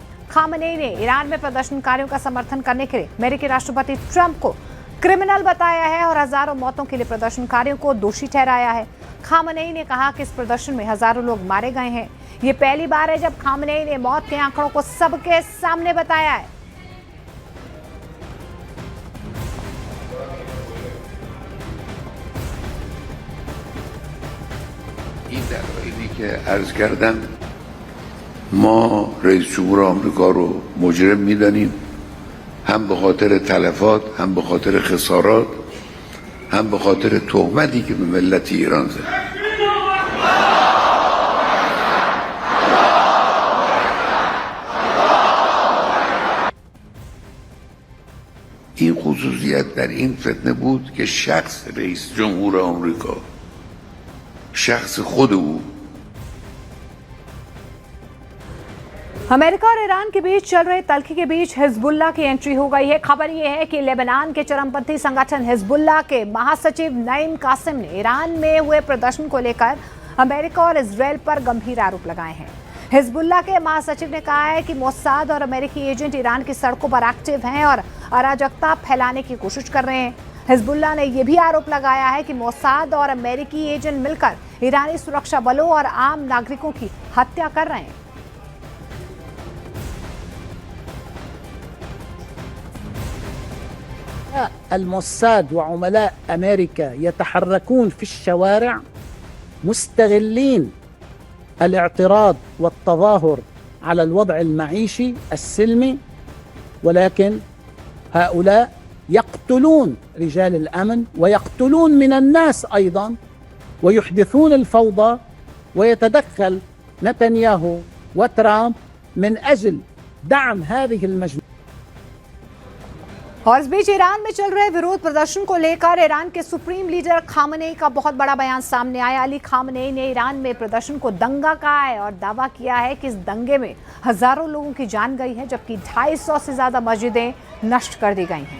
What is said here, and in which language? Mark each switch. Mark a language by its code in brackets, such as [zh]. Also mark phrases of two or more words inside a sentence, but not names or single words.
[hi] खामनेई ने ईरान में प्रदर्शनकारियों का समर्थन करने के लिए अमेरिकी राष्ट्रपति ट्रंप को क्रिमिनल बताया है और हजारों मौतों के लिए प्रदर्शनकारियों को दोषी ठहराया है। खामनेई ने कहा कि इस प्रदर्शन में हजारों लोग मारे गए हैं। ये पहली बार है जब खामनेई ने मौत के आंकड़ों को सबके सामने बताया है। [fa] این دلایلی که عرض کردم ما رئیس جمهور آمریکا رو مجرم میدانیم، هم به خاطر تلفات، هم به خاطر خسارات، هم به خاطر تهمتی که به ملت ایران زد. این خصوصیت در این فتنه بود که شخص رئیس جمهور آمریکا، شخص خود او [hi] अमेरिका और ईरान के बीच चल रहे तल्खी के बीच हिजबुल्लाह की एंट्री हो गई है। खबर यह है कि लेबनान के चरमपंथी संगठन हिजबुल्लाह के महासचिव नईम कासिम ने ईरान में हुए प्रदर्शन को लेकर अमेरिका और इजरायल पर गंभीर आरोप लगाए हैं। हिजबुल्लाह के महासचिव ने कहा है कि मोसाद और अमेरिकी एजेंट ईरान की सड़कों पर एक्टिव हैं और अराजकता फैलाने की कोशिश कर रहे हैं। हिजबुल्लाह ने यह भी आरोप लगाया है कि मोसाद और अमेरिकी एजेंट मिलकर ईरानी सुरक्षा बलों और आम नागरिकों की हत्या कर रहे हैं। [ar] الموساد وعملاء أمريكا يتحركون في الشوارع مستغلين الاعتراض والتظاهر على الوضع المعيشي السلمي، ولكن هؤلاء يقتلون رجال الأمن ويقتلون من الناس أيضا ويحدثون الفوضى، ويتدخل نتنياهو وترامب من أجل دعم هذه المجموعة। [hi] और इस बीच ईरान में चल रहे विरोध प्रदर्शन को लेकर ईरान के सुप्रीम लीडर खामनेई का बहुत बड़ा बयान सामने आया। अली खामनेई ने ईरान में प्रदर्शन को दंगा कहा है और दावा किया है कि इस दंगे में हजारों लोगों की जान गई है, जबकि 250 से ज्यादा मस्जिदें नष्ट कर दी गई हैं।